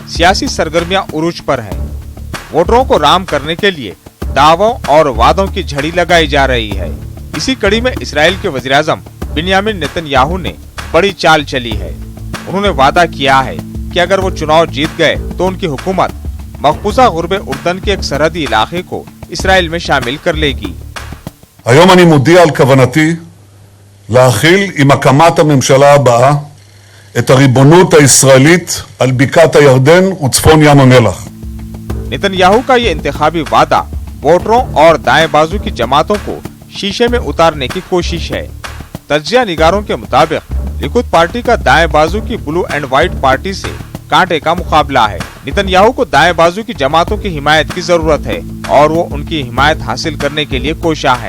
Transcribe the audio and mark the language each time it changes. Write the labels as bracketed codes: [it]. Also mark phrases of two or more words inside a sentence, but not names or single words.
[ur] سیاسی سرگرمیاں عروج پر ہیں۔ ووٹروں کو رام کرنے کے لیے دعووں اور وعدوں کی جھڑی لگائی جا رہی ہے. اسی کڑی میں اسرائیل کے وزیرِ اعظم بنیامن نیتن یاہو نے بڑی چال چلی ہے. انہوں نے وعدہ کیا ہے کہ اگر وہ چناؤ جیت گئے تو ان کی حکومت مقبوضہ غربے اردن کے ایک سرحدی علاقے کو اسرائیل میں شامل کر لے گی. [he] היום אני מודיע על כוונתי להחיל עם הקמת הממשלה הבאה את הריבונות הישראלית על בקעת הירדן וצפון ים המלח. [ur] نیتن یاہو کا یہ انتخابی وعدہ ووٹروں اور دائیں بازو کی جماعتوں کو شیشے میں اتارنے کی کوشش ہے. تجزیہ نگاروں کے مطابق لیکوڈ پارٹی کا دائیں بازو کی بلیو اینڈ وائٹ پارٹی سے کانٹے کا مقابلہ ہے. نیتن یاہو کو دائیں بازو کی جماعتوں کی حمایت کی ضرورت ہے اور وہ ان کی حمایت حاصل کرنے کے لیے کوشاں ہے.